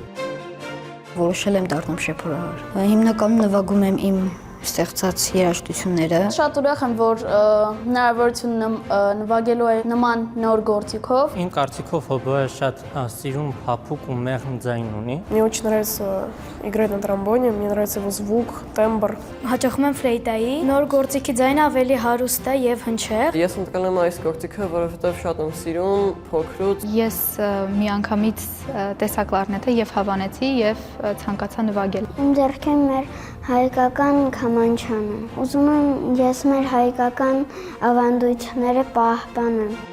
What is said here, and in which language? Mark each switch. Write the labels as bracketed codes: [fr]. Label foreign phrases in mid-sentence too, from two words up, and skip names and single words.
[hy] Որոշել եմ դառնամ շեփորահար։ Հիմնականում նվագում եմ իմ ստեղծած երաժշտությունները։ Շատ ուրախ եմ, որ հնարավորություն նվագելու է նման նոր գործիքով։ Իմ կարծիքով հոբոյը շատ սիրուն, փափուկ ու մեղմ ձայն ունի։ [ru] Мне очень нравится играть на тромбоне, мне нравится его звук, тембр։ [hy] Հաճախում եմ ֆլեյտայի։ Նոր գործիքի ձայնը ավելի հարուստ է եւ հնչեղ։ Ես ընտրել եմ այս գործիքը, որովհետեւ շատ եմ սիրում, փոքրուց։ Ես միանգամից տեսա կլարնետը եւ հավանեցի եւ ցանկացա նվագել։ Իմ ձեռքին մեր հայկական քամանչանը։ Ուզում եմ ես մեր հայկական ավանդույթները պահպանեմ։